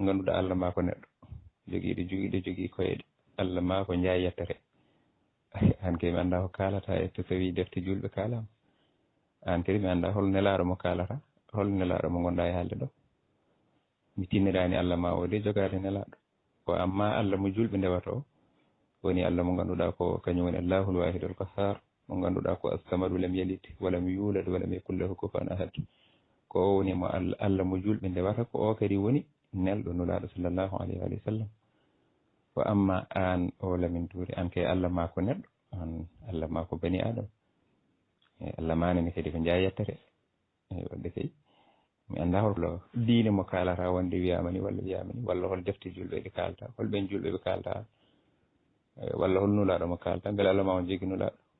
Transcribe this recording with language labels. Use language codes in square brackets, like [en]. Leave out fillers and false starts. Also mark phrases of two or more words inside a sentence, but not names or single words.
[ff] ganduɗa Allah ma ko neɗɗo jogiiɗo jogii koyeɗe Allah ma ko jaay yettere an kadi mi annda ko kalata e to tawi defte julɓe kalama an kadi mi annda hol nelaɗo mo kalata hol nelaɗo mo gonɗa e haalde ɗo mi tinnirani Allah ma o de jogade nelaɗo ko amma Allah mo julɓe ndewata o woni Allah mo ganduɗa ko kañum woni [ar] الله الواحد القهار [ff] mo ganduɗa ko [ar] الصمد لم يلد ولم يولد ولم يكن له كفوا أحد [ff] ko o woni mo Allah mo julɓe ndewata ko o kadi woni nelɗo nulaaɗo [ar] صلى الله عليه وسلم. [ff] ko amma an o Lamin Touré an kay Allah ma ko neɗɗo, an Allah ma ko bani adama, Allah manani kadi ko jaa yettere. wadde kay mi annda hollo diine mo kalata wonde wiyamani walla wiyamani, walla hol defte julɓe ɗe kalta, holɓen julɓe ɓe kalta, walla hol nulaɗo mo kalta, beele Allah ma on jogui nulaɗo.